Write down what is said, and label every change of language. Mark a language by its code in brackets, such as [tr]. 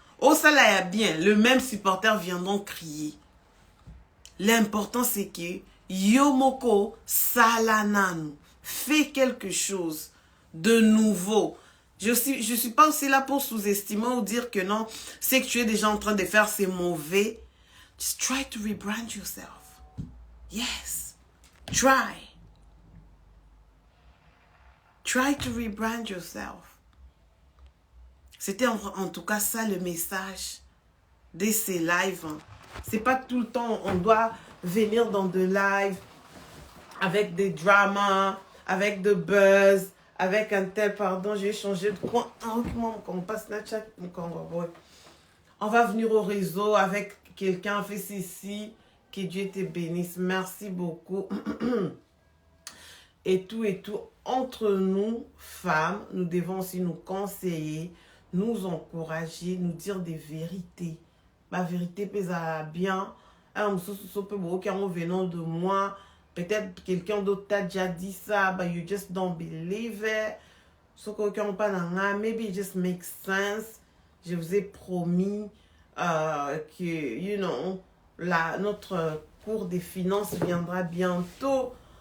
[fr] Au sala bien, le même supporter viendront crier. L'important c'est que Yomoko Salananu fait quelque chose de nouveau. Je suis pas aussi là pour sous-estimer ou dire que non, c'est que tu es déjà en train de faire, c'est mauvais. [en] Just try to rebrand yourself. Yes. Try. Try to rebrand yourself. [fr] C'était en tout cas ça le message de ces lives. C'est pas tout le temps on doit venir dans des lives avec des dramas, avec de buzz, avec un tel, pardon, j'ai changé de coin. On passe Snapchat, on va venir au réseau avec quelqu'un, fait ceci, que Dieu te bénisse. Merci beaucoup. Et tout, entre nous, femmes, nous devons aussi nous conseiller, nous encourager, nous dire des vérités. La vérité pèse bien. Venant de moi, peut-être quelqu'un d'autre t'a déjà dit ça, [en] but you just don't believe it. So, maybe it just makes sense. [fr] Je vous ai promis que, [en] you know, [fr] notre cours des finances viendra bientôt.